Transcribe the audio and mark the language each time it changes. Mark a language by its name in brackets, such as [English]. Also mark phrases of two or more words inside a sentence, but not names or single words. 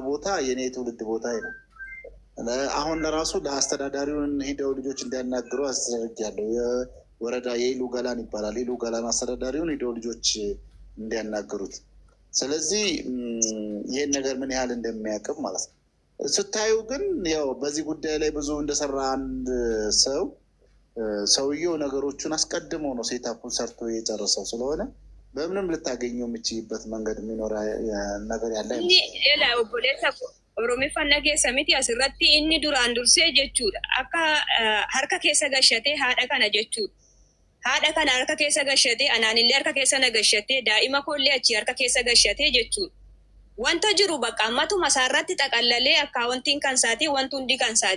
[Amharic] ቦታ የኔ ትውልድ ቦታ ነው። አሁን ለራሱ ለአስተዳዳሪውን ሄደው ልጆች እንዲያናግሩ አስተዳድርጊያለሁ። የወረዳ የኢሉ ገላን ይባላል። ኢሉ ገላን አስተዳዳሪውን ሄደው ልጆች እንዲያናግሩት። ስለዚህ ይህን ነገር ምን ያህል እንደሚያቅም ማለት ነው። ስታዩ ግን ያው በዚህ ጉዳይ ላይ ብዙ እንደሰራ አንድ ሰውየው ነገሮቹን አስቀድሞ ነው ሴታፑን ሰርቶ የጨረሰው ስለሆነ በምንም ልታገኘው የምችይበት መንገድ የሚኖር ነገር ያለ [Oromo] ኦሮሜፈና keessamiti asirratti inni duraan dursee jechuudha akka harka keessa gashatee haadha kana jechuudha. Haadha kana harka keessa gashatee anaanillee harka keessa na gashatee daa'ima koollee achi harka keessa gashatee jechuudha. Wanta jiru bakka ammatuma isaarratti xaqallalee akkaawwantiin kan isaati wanti hundi kan isaati.